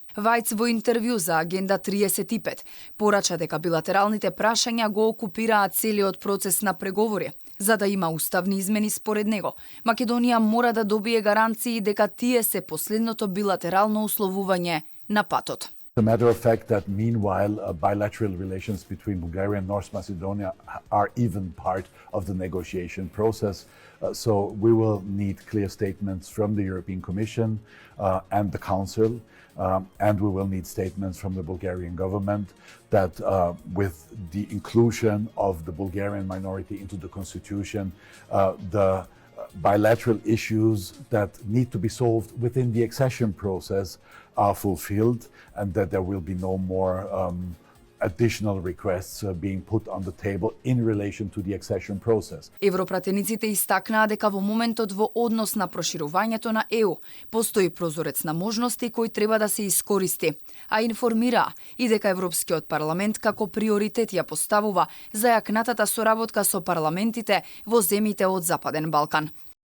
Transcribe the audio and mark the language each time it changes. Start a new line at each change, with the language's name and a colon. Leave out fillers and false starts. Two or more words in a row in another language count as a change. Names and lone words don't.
Macedonian: Вајц во интервју за Агенда 35 порача дека билатералните прашања го окупираат целиот процес на преговори. За да има уставни измени според него, Македонија мора да добие гаранции дека тие се последното билатерално условување на патот.
English: As a matter of fact that meanwhile bilateral relations between Bulgaria and North Macedonia are even part of the negotiation process. So we will need clear statements from the European Commission and the Council, and we will need statements from the Bulgarian government that with the inclusion of the Bulgarian minority into the constitution, the bilateral issues that need to be solved within the accession process are fulfilled, and that there will be no more additional requests being put on the table in relation to the accession process.
Macedonian: Европратениците истакнаа дека во моментот во однос на проширувањето на ЕУ постои прозорец на можности кој треба да се искористи, а информираа и дека Европскиот парламент како приоритет ја поставува зајакнатата соработка со парламентите во земјите од Западен Балкан.